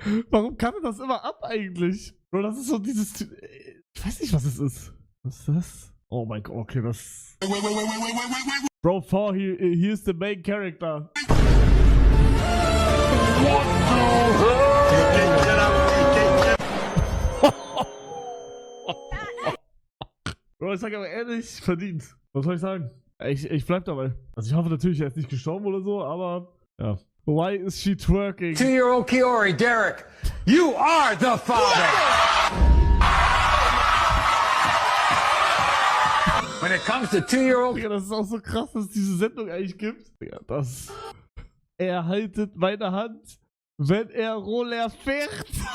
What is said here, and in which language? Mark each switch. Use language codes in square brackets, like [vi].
[de] Warum kann er das immer ab eigentlich? Bro, das ist so dieses... Ich weiß nicht, was es ist. Was ist das? Oh mein Gott, okay, das... [en] Bro, he is the main character. [de] Bro, ich sag aber ehrlich, verdient. Was soll ich sagen? Ich bleib dabei. Also ich hoffe natürlich, er ist nicht gestorben oder so, aber ja. [en] Why is she twerking? 2-year-old Kiori, Derek, you are the father! When it comes to 2-year-old... [de] Digga, das ist auch so krass, dass es diese Sendung eigentlich gibt. Digga, das... Er haltet meine Hand, wenn er Roller fährt.